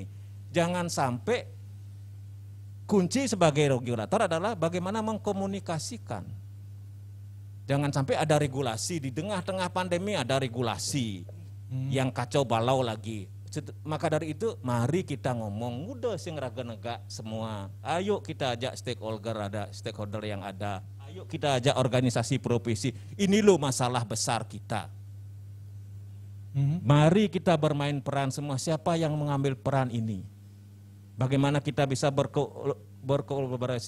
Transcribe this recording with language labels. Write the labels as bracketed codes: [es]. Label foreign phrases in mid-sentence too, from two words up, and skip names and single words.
[id] Jangan sampai kunci sebagai regulator adalah bagaimana mengkomunikasikan. Jangan sampai ada regulasi di tengah-tengah pandemi, ada regulasi yang kacau balau lagi. Maka dari itu mari kita ngomong udah [ban] sing raga-nega [id] semua. Ayo kita ajak stakeholder yang ada. Ayo kita ajak organisasi profesi. Ini loh masalah besar kita. Mari kita bermain peran semua. Siapa yang mengambil peran ini? Bagaimana kita bisa berkolaborasi?